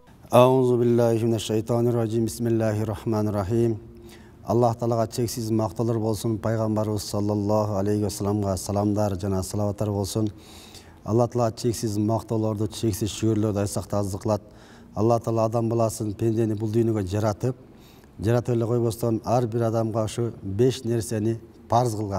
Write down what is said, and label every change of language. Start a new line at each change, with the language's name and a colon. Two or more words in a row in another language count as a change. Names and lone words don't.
Arabic: أعوذ بالله من الشيطان الرجيم. بسم الله الرحمن الرحيم.
Kyrgyz: Аллах Таалага чексиз макталар болсун, пайгамбарыбыз
Arabic: صلى الله عليه وسلم
Kyrgyz: саламдар жана салаваттар болсун. Аллах Таала чексиз макталарды, чексиз шүгүрлөрдү айсакта аздык кылат. Аллах Таала адам баласын, пендени бул дүйнөгө жаратып эле койбостон ар бир адамга ушу 5 нерсени парз кылган.